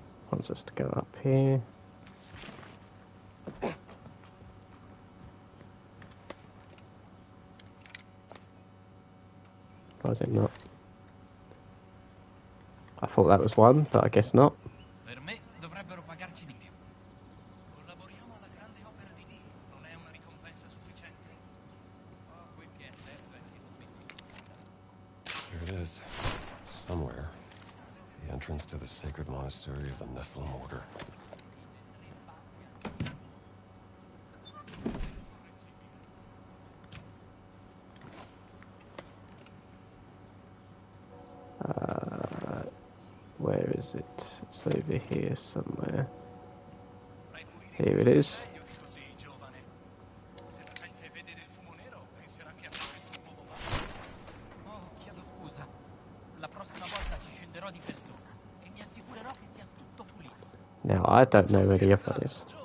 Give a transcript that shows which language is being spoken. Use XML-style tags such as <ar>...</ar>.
<en>Wants us to go up here. Why is it not? I thought that was one, but I guess not.</en> <it>Per me dovrebbero pagarci di più. Collaboriamo alla grande opera di Dio. Non è una ricompensa sufficiente? Quel che è certo è che non mi...</it> <en>Here it is. Somewhere. The entrance to the sacred monastery of the Nephilim Order. Where is it? It's over here somewhere. Here it is.</en> <it>Oh, chiedo scusa. La prossima volta ci scenderò di persona e mi assicurerò che sia tutto pulito.</it> <en>Now I don't know where the other one is.</en>